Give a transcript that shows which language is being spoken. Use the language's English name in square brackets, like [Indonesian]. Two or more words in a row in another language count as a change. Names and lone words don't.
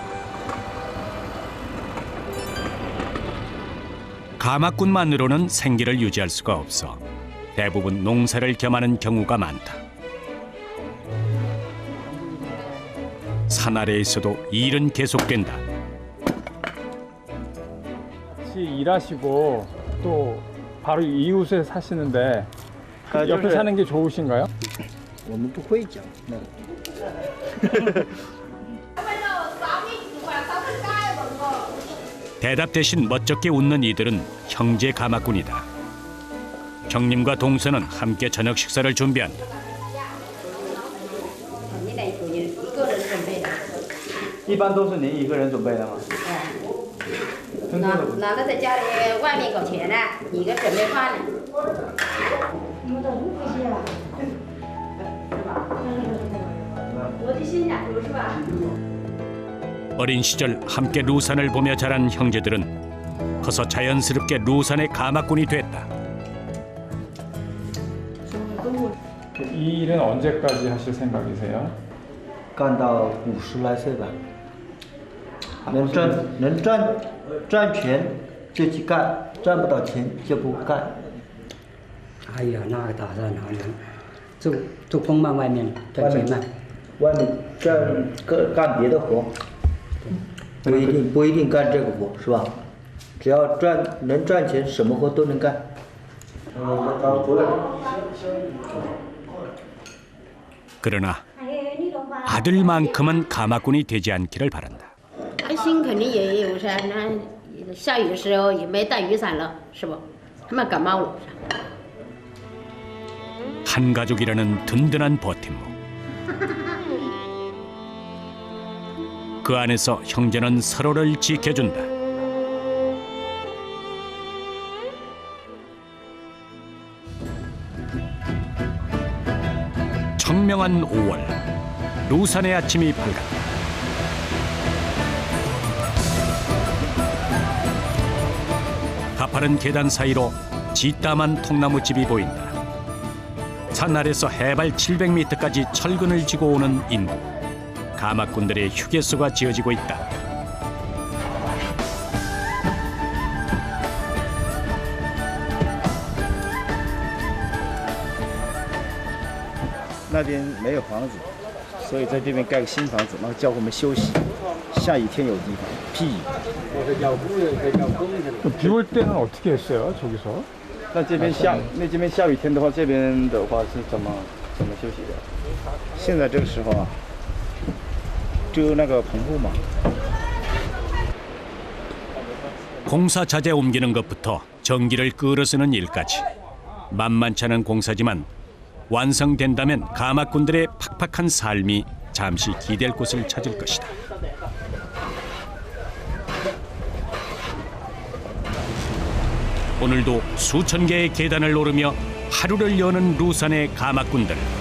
[Korean] 가마꾼만으로는 생계를 유지할 수가 없어 대부분 농사를 겸하는 경우가 많다. 산 아래에서도 일은 계속된다. 같이 일하시고 또 바로 이웃에 사시는데 옆에 사는 게 좋으신가요? [Chinese] 我们不会讲那个。 [Korean] 대답 대신 멋쩍게 웃는 이들은 형제 가마꾼이다. 형님과 동서는 함께 저녁 식사를 준비한다. [Chinese] 一般都是您一个人准备的吗？哪个在家里外面搞钱呢？你个准备饭呢？ [Korean] 어린 시절 함께 루산을 보며 자란 형제들은 커서 자연스럽게 루산의 가마꾼이 됐다. 이 일은 언제까지 하실 생각이세요? [Chinese] 干到50来岁吧。能赚钱就去干，赚不到钱就不干。哎呀，那个打算好难，做工嘛，外面赚钱嘛。外面干别的活，不一定干这个活，是吧？只要能赚钱，什么活都能干。 [Korean] 그러나 아들만큼은 가마꾼이 되지 않기를 바란다. [Chinese] 担心肯定也有噻，那下雨的时候也没带雨伞了，是不？他们感冒了。 [Korean] 한 가족이라는 든든한 버팀목. 그 안에서 형제는 서로를 지켜준다. 청명한 5월, 루산의 아침이 밝았다. 가파른 계단 사이로 지따만 통나무집이 보인다. 산 아래서 해발 700m까지 철근을 지고 오는 인구. 가마꾼들의 휴게소가 지어지고 있다. [Chinese] 那边没有房子，所以在这边盖个新房子，然后叫我们休息。下雨天有地方，避雨。 [Korean] 비 올 때는 어떻게 했어요, 저기서? [Chinese] 那这边下雨天的话，这边的话是怎么休息的？现在这个时候啊，遮那个棚户嘛。 [Korean] 공사 자재 옮기는 것부터 전기를 끌어쓰는 일까지 만만치 않은 공사지만 완성된다면 가마꾼들의 팍팍한 삶이 잠시 기댈 곳을 찾을 것이다. 오늘도 수천 개의 계단을 오르며 하루를 여는 루산의 가마꾼들.